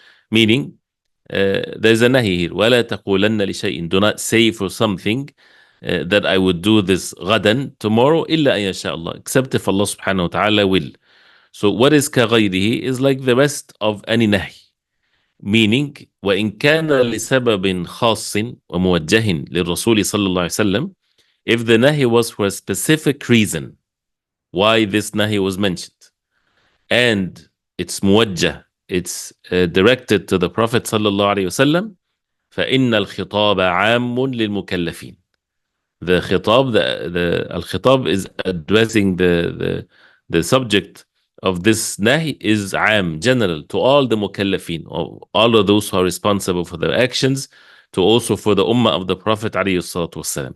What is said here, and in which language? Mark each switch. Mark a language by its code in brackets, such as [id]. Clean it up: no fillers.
[en] Meaning, there's a nahi here. [ar] وَلَا تَقُولَنَّ لِشَيْءٍ. [en] Do not say for something that I would do this غَدًا, tomorrow, [ar] إِلَّا أَن يَشَاءَ اللَّهُ, [en] except if Allah subhanahu wa ta'ala will. So what is كَغَيْرِهِ is like the rest of any nahi. [ar] Meaning, وَإِن كَانَ لِسَبَبٍ خَاصٍ وَمُوَجَّهٍ لِلرَّسُولِ صلى الله عليه وسلم. [en] If the nahi was for a specific reason, why this nahi was mentioned, and it's muwajjah, it's directed to the Prophet sallallahu alaihi wasallam, [ar] فإن الخطاب عام للمكلفين. [en] The khitab, the al-khitab is addressing the subject of this nahi is am, general, to all the mukallafin, all of those who are responsible for their actions, to also for the ummah of the Prophet alayhi salatu wasalam.